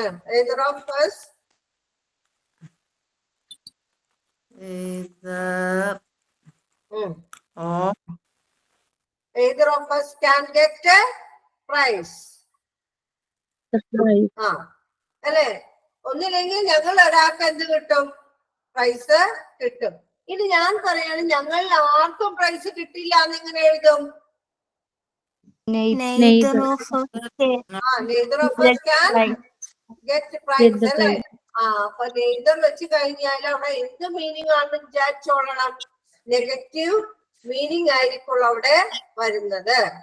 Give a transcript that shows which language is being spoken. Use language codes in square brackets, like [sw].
[en] either of us either of us can get a prize. [ml] അല്ലെ? ഒന്നില്ലെങ്കിൽ ഞങ്ങൾ ഒരാൾക്ക് എന്ത് കിട്ടും? പ്രൈസ് കിട്ടും. ഇനി ഞാൻ പറയാണ് ഞങ്ങൾ ആർക്കും പ്രൈസ് കിട്ടില്ല എന്നിങ്ങനെ എഴുതും. [en] Neither of us neither of us can get prize [ml] അല്ലെ. അപ്പൊ നെയ്തർ വെച്ച് കഴിഞ്ഞാൽ അവിടെ എന്ത് മീനിങ് ആണെന്ന് വിചാരിച്ചോളണം. നെഗറ്റീവ് മീനിങ് ആയിരിക്കും അവിടെ വരുന്നത്.